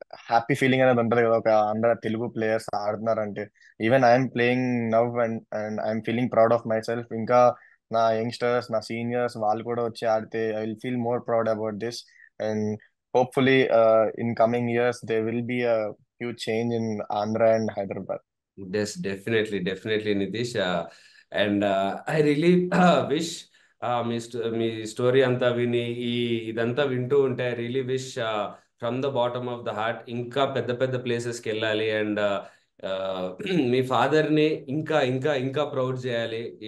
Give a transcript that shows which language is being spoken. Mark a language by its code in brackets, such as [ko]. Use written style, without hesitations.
[te] Happy feeling అనేది ఉంటది కదా, ఒక అందరు Telugu players ఆడుతున్నారంటే. [en] Even I'm playing now and and I'm feeling proud of myself. [te] ఇంకా నా యంగ్స్టర్స్, నా సీనియర్స్ వాళ్ళు కూడా వచ్చి ఆడితే [en] I will feel more proud about this. And hopefully in coming years they will be a huge change in Andhra and Hyderabad. Yes, definitely, definitely, Nitish. And I really wish [te] మీ story అంతా విని ఇదంతా వింటూ ఉంటే [en] I really wish from the bottom of the heart [te] ఇంకా పెద్ద పెద్ద ప్లేసెస్కి వెళ్ళాలి. అండ్ మీ ఫాదర్ని ఇంకా ఇంకా ఇంకా ప్రౌడ్ చేయాలి.